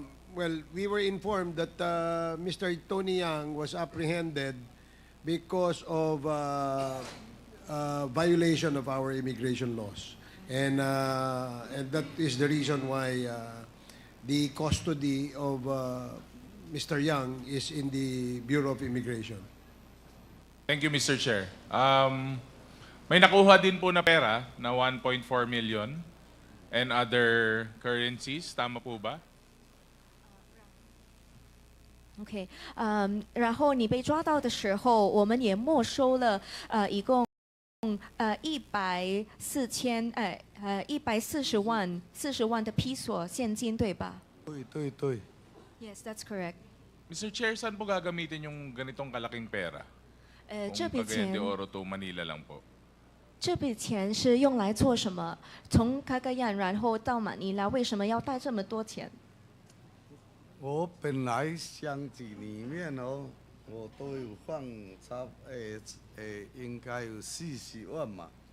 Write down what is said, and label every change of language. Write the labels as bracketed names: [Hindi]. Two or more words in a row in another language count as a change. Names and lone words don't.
[English] Well, we were informed that Mr. Tony Yang was apprehended because of violation of our immigration laws. And that is the reason why the custody of Mr. Yang is in the Bureau of Immigration. Thank you, Mr. Chair. [Filipino] May nakuha din po na pera na 1.4 million [English] and other currencies. [Filipino] Tama po ba? [Chinese] OK，然后你被抓到的时候，我们也没收了一共140万的披索现金，对吧？对。 [English] Yes, that's correct. [Filipino] Mr. Chair, saan po gagamitin yung ganitong kalaking pera? [Chinese] 这 [Filipino] Kung [Chinese] 笔钱 [Filipino] Cagayan de Oro to Manila lang po. [Chinese] 这笔钱是用来做什么？从卡卡亚然后到马尼拉，为什么要带这么多钱？我本来箱子里面哦，我都有放应该有40万嘛。